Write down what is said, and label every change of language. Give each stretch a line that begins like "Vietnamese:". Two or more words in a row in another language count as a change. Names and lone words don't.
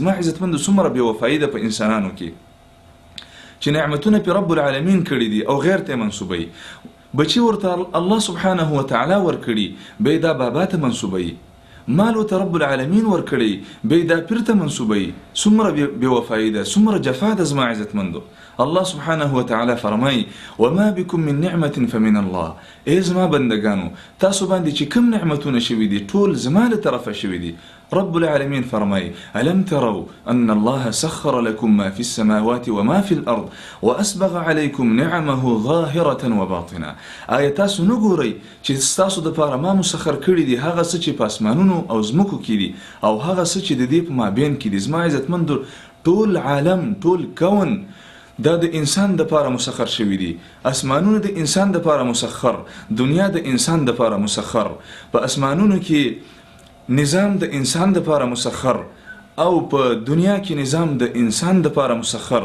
Pashto: زما عزتمندو، څومره بې وفایي ده په انسانانو کې چې نعمتونه په رب العالمین کړي دي او غیر ته منسوبوي. بچي ورته الله سبحانه وتعالى ورکړي، به دا بابا ته منسوبوي. مال ورته رب العالمین ورکړي، به دا پیر ته منسوبوي. څومره بې وفایي ده، څومره جفا ده. زما عزتمندو،
Arabic: الله سبحانه وتعالى فرمای: وما بكم من نعمة فمن الله.
Pashto: ای زما بندگانو، تاسو باندې چې کوم نعمتونه شوي دي ټول زما له طرفه شوي دي.
Arabic: رب العالمين فرمای: ألم تروا أن الله سخر لكم ما في السماوات وما في الأرض وأسبغ عليكم نعمه ظاهرة وباطنة.
Pashto: آیا تاسو نګورئ چې تاسو د پاره ما مسخر کړی دي هغه څه چې په اسمانونو او زمکو کې دي، او هغه څه چې د دې په مابین کې دي. زما عزتمندو، ټول عالم، ټول کون دا د انسان د پاره مسخر شوی دي. اسمانونو د انسان د پاره مسخر، دنیا د انسان د پاره مسخر، په اسمانونو کې نظام د انسان د پاره مسخر، او په دنیا کې نظام د انسان د پاره مسخر.